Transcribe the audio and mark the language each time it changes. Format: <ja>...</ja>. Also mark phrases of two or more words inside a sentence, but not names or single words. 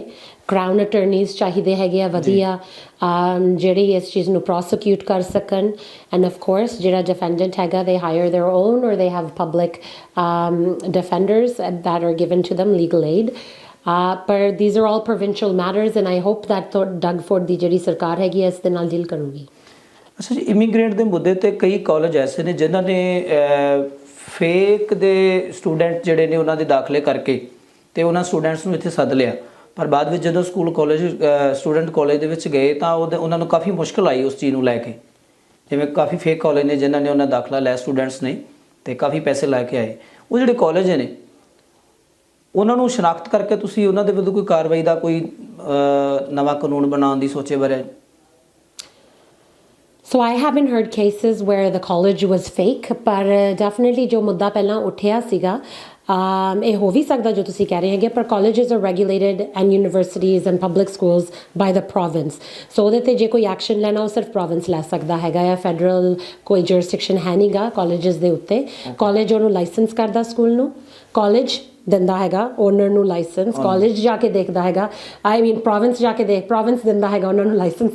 <en>Crown attorneys</en> <pa>ਚਾਹੀਦੇ ਹੈਗੇ ਵਧੀਆ ਜਿਹੜੇ ਇਸ ਚੀਜ਼ ਨੂੰ prosecute ਕਰ ਸਕਣ.</pa> <en>And of course</en> <pa>ਜਿਹੜਾ ਡਿਫੈਂਡੈਂਟ ਹੈਗਾ</pa> <en>they hire their own or they have public defenders that are given to them legal aid. ਪਰ these are all provincial matters and I hope that Dagford</en> <pa>ਦੀ ਜਿਹੜੀ ਸਰਕਾਰ ਹੈਗੀ ਇਸ ਦੇ ਨਾਲ ਡੀਲ ਕਰੂਗੀ. ਅੱਛਾ ਜੀ, ਇਮੀਗ੍ਰੇਂਟ ਦੇ ਮੁੱਦੇ ਤੇ ਕਈ ਕਾਲਜ ਐਸੇ ਨੇ ਜਿਨ੍ਹਾਂ ਨੇ ਫੇਕ ਦੇ ਸਟੂਡੈਂਟ ਜਿਹੜੇ ਨੇ ਉਹਨਾਂ ਦੇ ਦਾਖਲੇ ਕਰਕੇ ਤੇ ਉਹਨਾਂ ਸਟੂਡੈਂਟਸ ਨੂੰ ਇੱਥੇ ਸੱਦ ਲਿਆ, ਪਰ ਬਾਅਦ ਵਿੱਚ ਜਦੋਂ ਸਕੂਲ ਕਾਲਜ ਸਟੂਡੈਂਟ ਕਾਲਜ ਦੇ ਵਿੱਚ ਗਏ ਤਾਂ ਉਹਨਾਂ ਨੂੰ ਕਾਫੀ ਮੁਸ਼ਕਲ ਆਈ ਉਸ ਚੀਜ਼ ਨੂੰ ਲੈ ਕੇ. ਜਿਵੇਂ ਕਾਫੀ ਫੇਕ ਕਾਲਜ ਨੇ ਜਿਨ੍ਹਾਂ ਨੇ ਉਹਨਾਂ ਦਾਖਲਾ ਲਿਆ ਸਟੂਡੈਂਟਸ ਨੇ ਤੇ ਕਾਫੀ ਪੈਸੇ ਲੈ ਕੇ ਆਏ. ਉਹ ਜਿਹੜੇ ਕਾਲਜ ਨੇ ਉਹਨਾਂ ਨੂੰ ਸ਼ਨਾਖਤ ਕਰਕੇ ਤੁਸੀਂ ਉਹਨਾਂ ਦੇ ਵਿਰੁੱਧ ਕੋਈ ਕਾਰਵਾਈ ਦਾ ਕੋਈ ਨਵਾਂ ਕਾਨੂੰਨ ਬਣਾਉਣ ਦੀ ਸੋਚੇ ਬਾਰੇ?</pa> <en>So I haven't heard cases where the college was fake, but definitely</en> <pa>ਜੋ ਮੁੱਦਾ ਪਹਿਲਾ ਉੱਠਿਆ ਸੀਗਾ ਇਹ ਹੋ ਵੀ ਸਕਦਾ ਜੋ ਤੁਸੀਂ ਕਹਿ ਰਹੇ ਹੈਗੇ,</pa> <en>ਪਰ colleges are regulated and universities and public schools by the province.</en> <pa>So ਉਹਦੇ ਤੇ ਜੇ ਕੋਈ ਐਕਸ਼ਨ ਲੈਣਾ ਉਹ ਸਿਰਫ province ਲੈ ਸਕਦਾ ਹੈਗਾ ਆ. ਫੈਡਰਲ ਕੋਈ jurisdiction ਹੈ ਨਹੀਂਗਾ colleges ਦੇ ਉੱਤੇ. college ਉਹਨੂੰ ਲਾਇਸੈਂਸ ਕਰਦਾ ਸਕੂਲ ਨੂੰ, college ਦਿੰਦਾ ਹੈਗਾ ਓਨਰ ਨੂੰ ਲਾਇਸੈਂਸ, ਕਾਲਜ ਜਾ ਕੇ ਦੇਖਦਾ ਹੈਗਾ.</pa> <en>I mean</en> <pa>ਪ੍ਰੋਵਿੰਸ ਜਾ ਕੇ ਪ੍ਰੋਵਿੰਸ ਦਿੰਦਾ ਹੈਗਾ ਉਹਨਾਂ ਨੂੰ ਲਾਇਸੈਂਸ.</pa>